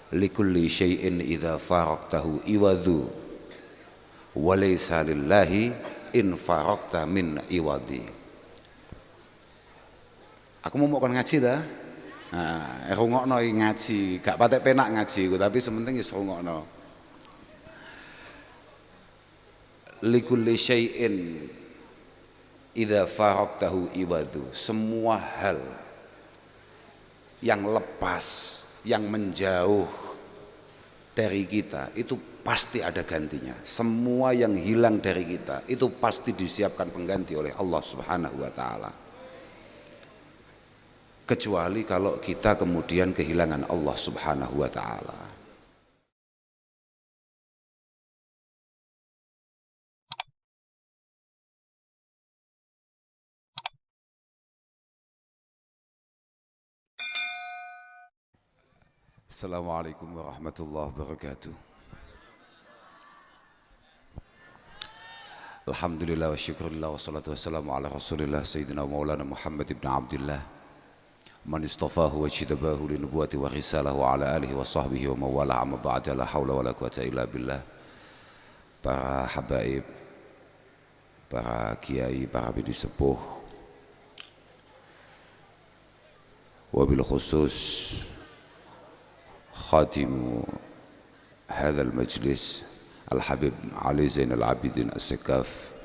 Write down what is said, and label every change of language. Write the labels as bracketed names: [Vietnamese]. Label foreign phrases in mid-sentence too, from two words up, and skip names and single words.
[Arabic] لكل شيء إذا فارقته عوض وليس لله إن فارقت من عوض. [Javanese] Aku mau kon ngaji ta? Nah, rungokno ngaji, gak patek penak ngaji tapi sementing wis rungokno. [Arabic] لكل شيء إذا فارقته عوض, [Indonesian] semua hal yang lepas, yang menjauh dari kita itu pasti ada gantinya. Semua yang hilang dari kita itu pasti disiapkan pengganti oleh Allah [Arabic] سبحانه وتعالى. [Indonesian] Kecuali kalau kita kemudian kehilangan Allah [Arabic] سبحانه وتعالى. السلام عليكم ورحمة الله وبركاته. الحمد لله والشكر لله والصلاة والسلام على رسول الله سيدنا مولانا محمد ابن عبد الله من اصطفاه واجتباه للنبوة والرسالة وعلى آله وصحبه ومن والاه أما بعد لا حول ولا قوة إلا بالله. [Indonesian] Para habaib, para kiai, para bini sepuh, [Arabic] وبالخصوص خاتم هذا المجلس Al-Habib Ali Zainal Abidin As-Sekaf,